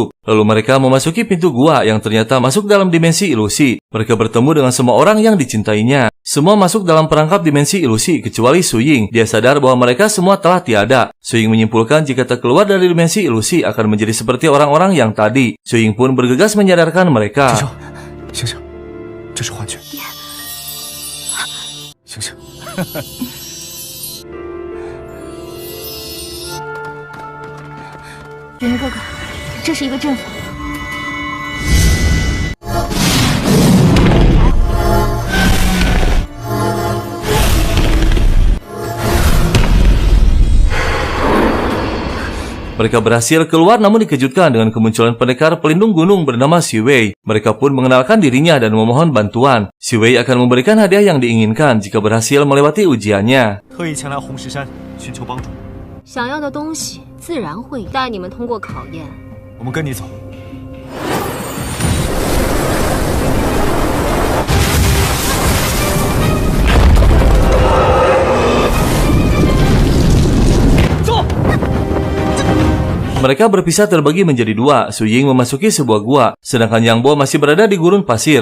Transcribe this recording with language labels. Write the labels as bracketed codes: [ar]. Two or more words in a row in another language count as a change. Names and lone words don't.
[id] Lalu mereka memasuki pintu gua yang ternyata masuk dalam dimensi ilusi. Mereka bertemu dengan semua orang yang dicintainya. Semua masuk dalam perangkap dimensi ilusi kecuali Su Ying. Dia sadar bahwa mereka semua telah tiada. Su Ying menyimpulkan jika tak keluar dari dimensi ilusi akan menjadi seperti orang-orang yang tadi. Su Ying pun bergegas menyadarkan mereka. [zh] 醒醒，这是幻觉。醒醒。云哥哥，这是一个阵法。 [id] Mereka berhasil keluar namun dikejutkan dengan kemunculan pendekar pelindung gunung bernama Xi Wei. Mereka pun mengenalkan dirinya dan memohon bantuan. Xi Wei akan memberikan hadiah yang diinginkan jika berhasil melewati ujiannya. [zh] 特意前来红石山寻求帮助。想要的东西自然会有，待你们通过考验。我们跟你走。 [id] Mereka berpisah terbagi menjadi dua. Su Ying memasuki sebuah gua, sedangkan Yang Bo masih berada di gurun pasir.